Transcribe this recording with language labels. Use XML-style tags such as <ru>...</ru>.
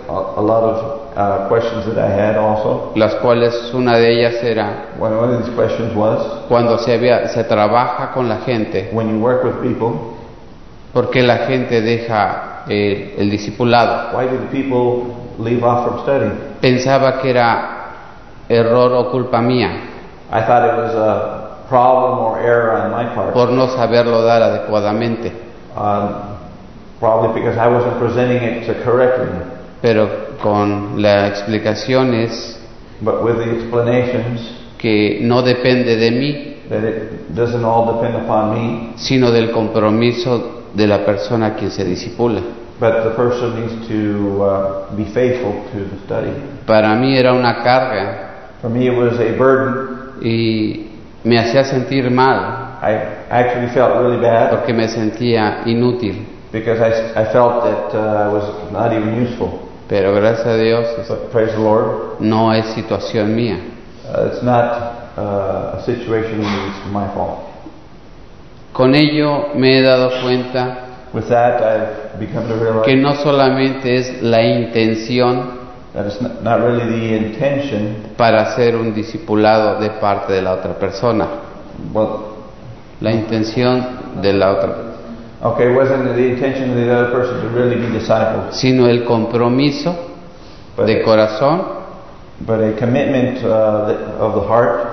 <en>A lot of questions that I had also.</en> <es>Las cuales una de ellas era,</es> <en>one of these questions was,</en> <es>cuando se trabaja con la gente,</es> <en>when you work with people,</en> <es>¿por qué la gente deja el discipulado?</es> <en>Why do the people leave off from study?</en> <es>Pensaba que era error o culpa mía.</es> <en>I thought it was a problem or error on my part.</en> <es>Por no saberlo dar adecuadamente.</es> <en>Probably because I wasn't presenting it to correctly.</en> <es>Pero con la explicación es,</es> <en>but with the explanations,</en> <es>que no depende de mí,</es> <en>that it doesn't all depend upon me,</en> <es>sino del compromiso de la persona quien se discipula.</es> <en>But the person needs to be faithful to the study.</en> <es>Para mí era una carga.</es> <en>For me it was a burden.</en> <es>Y me hacía sentir mal.</es> <en>I actually felt really bad.</en> <es>Porque me sentía inútil.</es> <en>Because I felt that I was not even useful.</en> <es>Pero gracias a Dios,</es> <en>but praise the Lord.</en> <es>No es situación mía.</es> <en>It's not a situation that is my fault.</en> <es>Con ello me he dado cuenta,</es> <en>with that I've become to realize,</en> <es>que no solamente es la intención,</es> <en>that it's not really the intention,</en> <es>para ser un discipulado de parte de la otra persona.</es> <en>Well,</en> <es>la intención de la otra persona.</es> <en>Okay, wasn't the intention of the other person to really be discipled,</en> <es>sino el compromiso de corazón,</es> <en>but a commitment of the heart,</en>